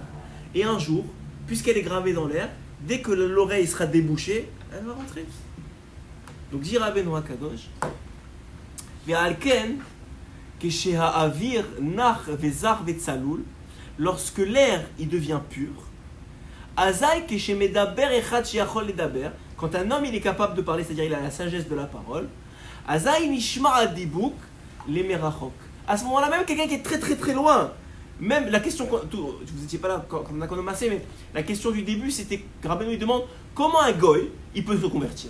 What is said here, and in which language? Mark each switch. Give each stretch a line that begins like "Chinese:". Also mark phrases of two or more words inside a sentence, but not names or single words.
French: Et un jour, puisqu'elle est gravée dans l'air, dès que l'oreille sera débouchée, elle va rentrer. Donc, dit Rabbeinu Akadosh, Ve'alken,
Hebrew: כשהאויר נח וזך וצלול,
French: lorsque l'air il devient pur,
Hebrew: אזי כשמדבר אחד שיכול לדבר,
French: quand un homme il est capable de parler, c'est-à-dire il a la sagesse de la parole,
Hebrew: אזי נשמע הדיבור למרחוק.
French: À ce moment-là, même quelqu'un qui est très très très loin, même la question, vous n'étiez pas là quand on a commencé, mais la question du début c'était, Rabbeinu il demande comment un goy il peut se convertir.